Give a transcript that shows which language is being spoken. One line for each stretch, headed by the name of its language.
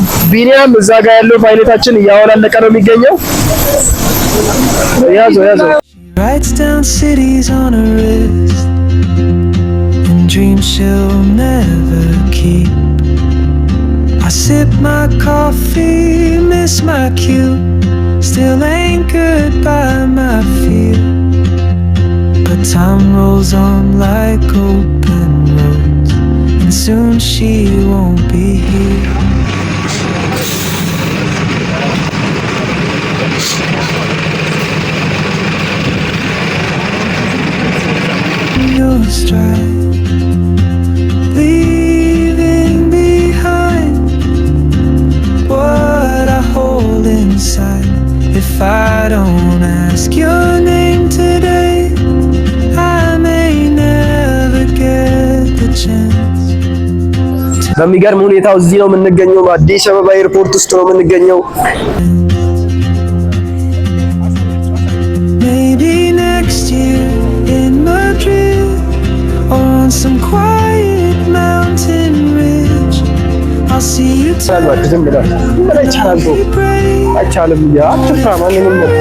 Amharic: ቢኒያም እዛ ጋር ያለው ፓይለታችን እያወላለቀ ነው የሚገኘው። ያዘው
English: Writes down cities on her wrist and dreams she'll never keep. I sip my coffee, miss my cue, still anchored by my fear. But time rolls on like open roads, and soon she won't be here. Your stride, leaving behind what I hold inside. If I don't ask your name today, I may never get the chance.
Amharic: በሚገርም ሁኔታ እዚህ ነው የምንገኘው። አዲስ አበባ ኤርፖርት ውስጥ ነው የምንገኘው።
English: Maybe next year in Madrid or on some quiet mountain ridge, I'll see you
Amharic: ሰላም ዝም ብላ አይቻልም አትፍራ ማንንም